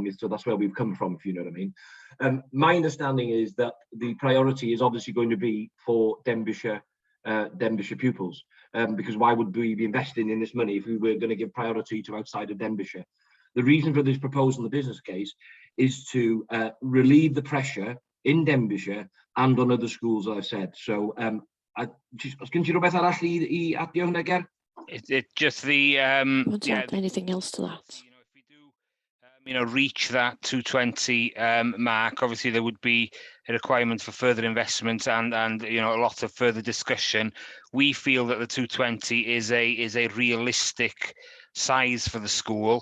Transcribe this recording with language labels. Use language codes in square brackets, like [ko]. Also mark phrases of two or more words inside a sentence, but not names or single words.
[en] So that's where we've come from, if you know what I mean. My understanding is that the priority is obviously going to be for Denbighshire pupils, because why would we be investing in this money if we were going to give priority to outside of Denbighshire? The reason for this proposal in the business case is to relieve the pressure in Denbighshire and on other schools, as I said. [cy] So, [en] can you [cy] rwbeth arall I adio hwnna, Ger? [en] It just the Want to add anything else to that? Reach that 220 mark, obviously there would be a requirement for further investment and a lot of further discussion. We feel that the 220 is a realistic size for the school.